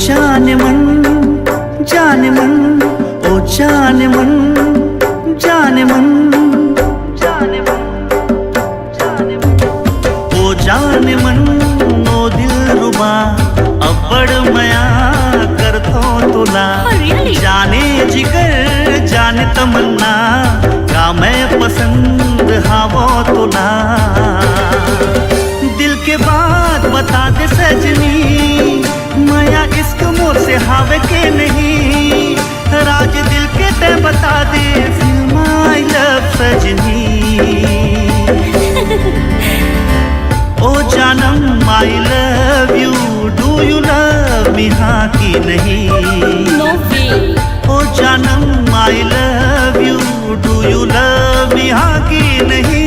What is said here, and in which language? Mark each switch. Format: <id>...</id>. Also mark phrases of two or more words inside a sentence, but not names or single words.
<hne>जाने मन जाने मन, ओ जाने मन जाने मन, जाने मन जाने मन, ओ जाने मन ओ दिल रुबा अब्बड़ मया कर थो तुला। जाने जिगर जाने तमन्ना का मैं पसंद हावो तुला। दिल के बात बता दे सजनी, माया इश्क मोर से हावे के नहीं। राज दिल के ते बता दे,</hne> <en>feel my love सजनी।</en> <hne>ओ जानम</hne> <en>I love you, do you love me</en> <hne>हाँ कि नहीं?</hne> <en>No way.</en> <hne>ओ जानम</hne> <en>I love you, do you love me</en> <hne>हाँ कि नहीं?</hne>